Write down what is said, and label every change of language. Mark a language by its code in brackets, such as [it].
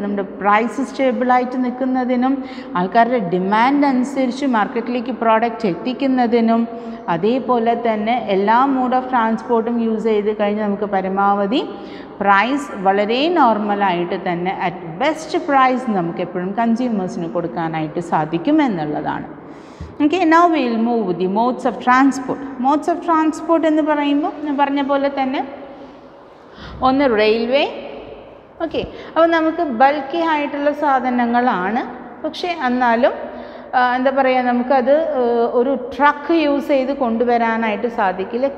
[ml] നമ്മുടെ പ്രൈസ് സ്റ്റേബിളായിട്ട് നിൽക്കുന്നതിനും ആൾക്കാരുടെ ഡിമാൻഡ് അനുസരിച്ച് മാർക്കറ്റിലേക്ക് പ്രോഡക്റ്റ് എത്തിക്കുന്നതിനും അതേപോലെ തന്നെ എല്ലാ മോഡ് ഓഫ് ട്രാൻസ്പോർട്ടും യൂസ് ചെയ്ത് കഴിഞ്ഞ് നമുക്ക് പരമാവധി പ്രൈസ് വളരെ നോർമലായിട്ട് തന്നെ അറ്റ് ബെസ്റ്റ് പ്രൈസ് നമുക്ക് എപ്പോഴും കൺസ്യൂമേഴ്സിന് കൊടുക്കാനായിട്ട് സാധിക്കും എന്നുള്ളതാണ്. [en] Okay, now we will move with the modes of transport. Modes of transport [ml] എന്ന് പറയുമ്പോൾ ഞാൻ പറഞ്ഞ പോലെ തന്നെ ഒന്ന് റെയിൽവേ. ഓക്കെ, അപ്പോൾ നമുക്ക് ബൾക്കി ആയിട്ടുള്ള സാധനങ്ങളാണ്, പക്ഷേ എന്നാലും എന്താ പറയുക, നമുക്കത് ഒരു ട്രക്ക് യൂസ് ചെയ്ത് കൊണ്ടുവരാനായിട്ട് സാധിക്കില്ല.